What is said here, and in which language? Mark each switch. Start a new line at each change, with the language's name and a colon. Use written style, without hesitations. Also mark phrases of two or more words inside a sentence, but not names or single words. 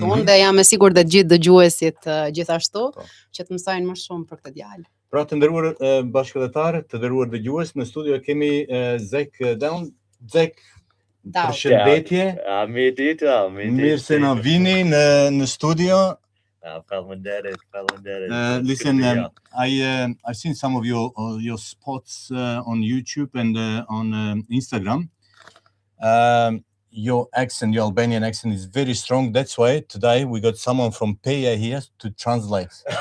Albanian: Unë dhe jam e sigurt dhe gjithë dëgjuesit gjithashtu që të mësojnë më shumë për këtë djalë. Pra të nderuar bashkëtarë, të nderuar dëgjues, në studio kemi Zak Down. Zak, përshëndetje. Mirë se na vini në studio. Faleminderit.
English: Listen, I've seen some of your spots on YouTube and on Instagram. Your accent, your Albanian accent is very strong. That's why today we got someone from Peja here to translate.